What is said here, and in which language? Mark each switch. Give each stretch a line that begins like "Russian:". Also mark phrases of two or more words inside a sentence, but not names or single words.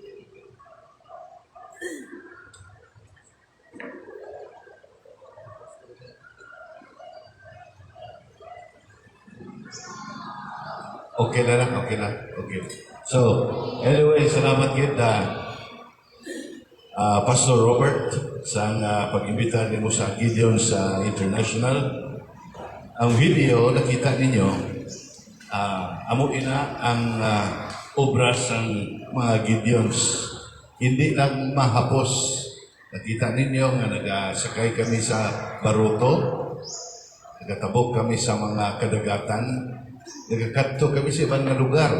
Filipino: Okay na lang, okay na. Okay.
Hiligaynon: So, anyway, salamat kita, Pastor Robert, sa pag-imbita mo sa Gideon sa International.
Filipino: Ang video, nakita ninyo,
Hiligaynon: amo ina ang obra ng mga Gideons.
Filipino: Hindi lang mahapos.
Hiligaynon: Nakita ninyo nga nagasakay kami sa baruto, nagatabok kami sa mga kadagatan, nagakadto kami sa ibang lugar.